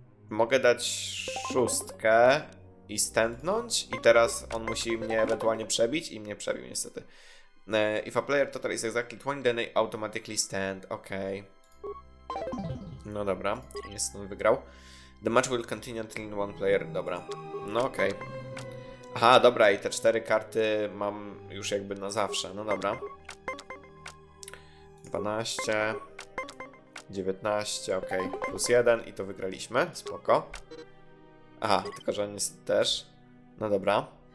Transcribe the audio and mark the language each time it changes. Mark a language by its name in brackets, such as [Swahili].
[Polish] Mogę dać 6 i stępnąć i teraz on musi mnie ewentualnie przebić i mnie przebił niestety. [English] If a player total is exactly 20, then they automatically stand. Okej. [Polish] No dobra, jest on wygrał. [English] The match will continue until one player. [Polish] Dobra, no okej. Aha, dobra, i te 4 karty mam już jakby na zawsze. No dobra. 12, 19, ok, +1 i to wygraliśmy. Spoko. Aha, tylko że on jest też. No dobra.